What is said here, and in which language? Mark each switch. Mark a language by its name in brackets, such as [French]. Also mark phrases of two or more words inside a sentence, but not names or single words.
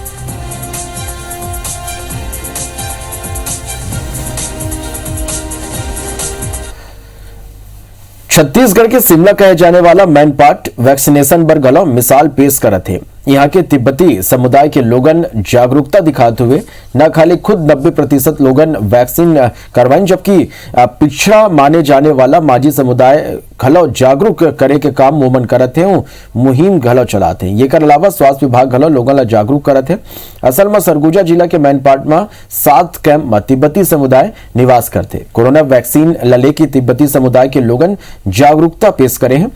[Chhattisgarhi] छत्तीसगढ़ के शिमला कहे जाने वाला मैनपाट वैक्सीनेशन पर गलो मिसाल पेश करत है। यहाँ के तिब्बती समुदाय के लोगन जागरूकता दिखाते हुए न खाली खुद 90% लोगन वैक्सीन करवाएं, जबकि पिछड़ा माने जाने वाला माझी समुदाय घलो जागरूक करे के काम मोमन करत है, मुहिम घलो चलाते हैं। ये कर अलावा स्वास्थ्य विभाग घलो लोगन ला जागरूक करत है। असल में सरगुजा जिला के मैनपाट में 7 कैंप में तिब्बती समुदाय निवास करते। कोरोना वैक्सीन लले की तिब्बती समुदाय के लोगन जागरूकता पेश करे हैं।